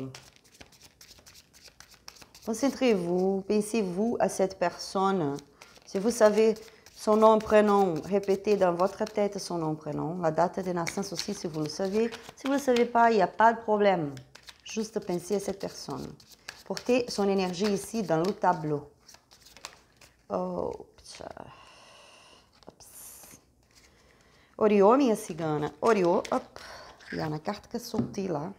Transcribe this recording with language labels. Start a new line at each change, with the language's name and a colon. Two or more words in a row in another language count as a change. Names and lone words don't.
French: Concentrez-vous, pensez-vous à cette personne. Si vous savez son nom, prénom, répétez dans votre tête son nom, prénom, la date de naissance aussi si vous le savez. Si vous ne le savez pas, il n'y a pas de problème. Juste pensez à cette personne. Portez son énergie ici dans le tableau.
Portuguese: Oh, Oriô, minha cigana. Oriô,
French: hop. Il y a une carte que sortie là.